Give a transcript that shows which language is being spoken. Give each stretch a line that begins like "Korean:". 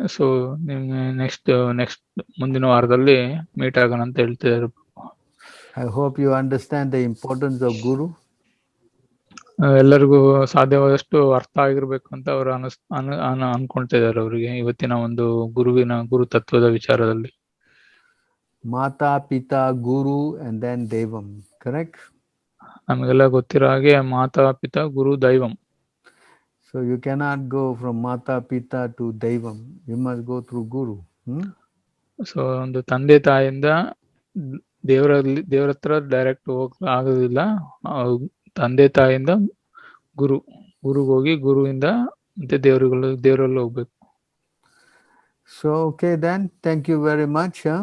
Kannada: So ನಿಮ್ಗೆ next ಮುಂದಿನ ವಾರದಲ್ಲಿ ಮೀಟ್ ಆಗೋಣ ಅಂತ ಹೇಳ್ತಿದ್ದಾರೆ.
English: I hope you understand the importance of Guru.
Kannada: ಎಲ್ಲರಿಗೂ ಸಾಧ್ಯವಾದಷ್ಟು ಅರ್ಥ ಆಗಿರ್ಬೇಕು ಅಂತ ಅವರು ಅನ್ಕೊಳ್ತಿದ್ದಾರೆ ಅವರಿಗೆ ಇವತ್ತಿನ ಒಂದು ಗುರು ತತ್ವದ ವಿಚಾರದಲ್ಲಿ.
English: Mata Pita Guru and then Devam, correct?
Kannada: ನಮಗೆಲ್ಲ ಗೊತ್ತಿರೋ ಹಾಗೆ ಮಾತಾ ಪಿತಾ ಗುರು ದೈವಂ.
English: So you cannot go from Mata Pita to Devam. You must go through Guru.
Kannada: So ಒಂದು ತಂದೆ ತಾಯಿಯಿಂದ ದೇವರ ಹತ್ರ ಡೈರೆಕ್ಟ್ ಆಗೋದಿಲ್ಲ. ತಂದೆ ತಾಯಿಯಿಂದ ಗುರುಗೆ ಹೋಗಿ ಗುರುವಿಂದ ಮತ್ತೆ ದೇವರಲ್ಲಿ ಹೋಗ್ಬೇಕು.
English: So okay then, thank you very much.